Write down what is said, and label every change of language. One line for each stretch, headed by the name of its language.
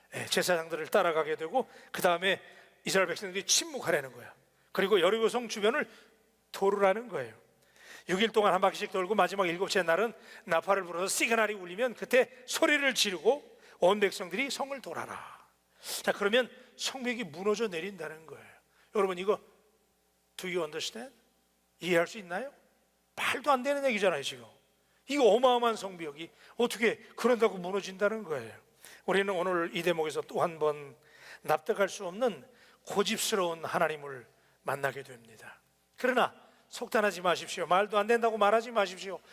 Korean: 제사장들을 따라가게 되고, 그 다음에 이스라엘 백성들이 침묵하라는 거야. 그리고 여리고성 주변을 돌으라는 거예요. 6일 동안 한 바퀴씩 돌고 마지막 7째 날은 나팔을 불어서 시그널이 울리면 그때 소리를 지르고 온 백성들이 성을 돌아라. 자, 그러면 성벽이 무너져 내린다는 거예요. 여러분, 이거
English: Do you understand?
Korean: 이해할 수 있나요? 말도 안 되는 얘기잖아요. 지금 이거 어마어마한 성벽이 어떻게 그런다고 무너진다는 거예요. 우리는 오늘 이 대목에서 또 한 번 납득할 수 없는 고집스러운 하나님을 만나게 됩니다. 그러나 속단하지 마십시오. 말도 안 된다고 말하지 마십시오.